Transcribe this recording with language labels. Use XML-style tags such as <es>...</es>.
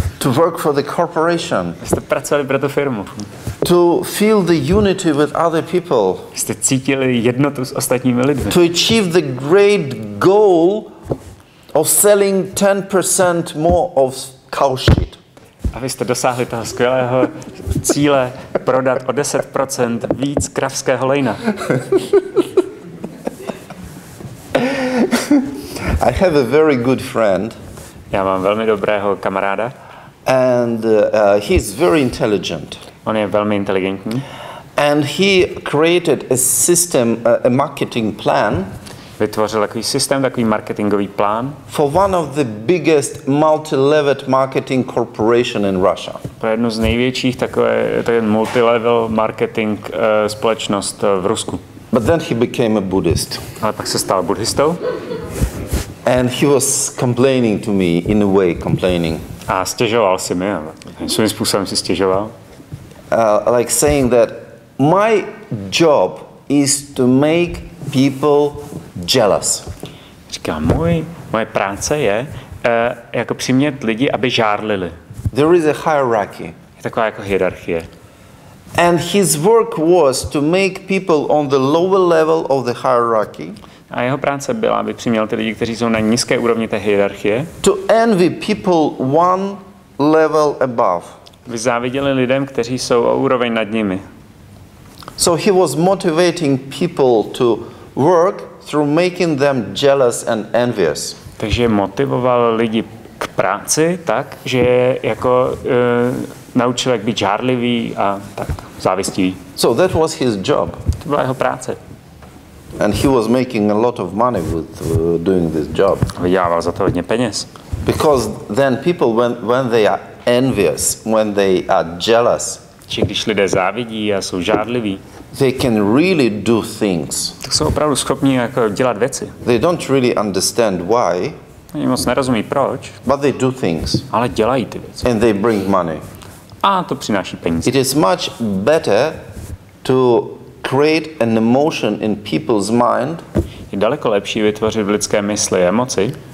<en>to work for the corporation,</en> <cs>Jste pracovali pro tu firmu.</cs> <en>to feel the unity with other people,</en> <cs>Jste cítili jednotu s ostatními lidmi.</cs> <en>to achieve the great goal of selling 10% more of cow shit.</en> <cs>A vy jste dosáhli toho skvělého cíle prodat o 10% víc kravského lejna.</cs> <en>I have a very good friend,</en> <cs>Já mám velmi dobrého kamaráda.</cs> <en>and he's very intelligent.</en> <cs>On je velmi inteligentní.</cs> <en>And he created a system, a marketing plan</en> <cs>Vytvořil takový systém, takový marketingový plán</cs> <en>for one of the biggest multi-level marketing corporation in Russia.</en> <cs>pro jednu z největších takové multilevel marketing společnost v Rusku.</cs> <en>But then he became a Buddhist.</en> <cs>Ale pak se stal buddhistou</cs> <en>And he was complaining to me, in a way complaining.</en> <cs>a stěžoval si mi. Svým způsobem si stěžoval.</cs> <en>Like saying that my job is to make people jealous.</en> <cs>Říká, moje práce je jako přimět lidi, aby žárlili.</cs> <en>There is a hierarchy.</en> <cs>Je taková jako hierarchie.</cs> <en>And his work was to make people on the lower level of the hierarchy</en> <cs>A jeho práce byla, aby přiměl ty lidi, kteří jsou na nízké úrovni té hierarchie,</cs> <en>to envy people one level above.</en> <cs>aby záviděli lidem, kteří jsou o úroveň nad nimi.</cs> <en>So he was motivating people to work through making them jealous and envious.</en> <cs>Takže motivoval lidi k práci tak, že jako naučil, jak být žárlivý a tak závistivý.</cs> <en>So that was his job.</en> <cs>To byla jeho práce.</cs> <en>And he was making a lot of money with doing this job.</en> <cs>Vydělával za to hodně peněz.</cs> <en>Because then people, when they are envious, when they are jealous,</en> <cs>Že když lidé závidí a jsou žárliví,</cs> <en>they can really do things.</en> <cs>tak jsou opravdu schopni jako dělat věci.</cs> <en>They don't really understand why,</en> <cs>Oni moc nerozumí proč,</cs> <en>but they do things.</en> <cs>ale dělají ty věci.</cs> <en>And they bring money.</en> <cs>A to přináší peníze.</cs> <en>It is much better to create an emotion in people's mind</en> <cs>Je daleko lepší vytvořit v lidské mysli emoci,</cs>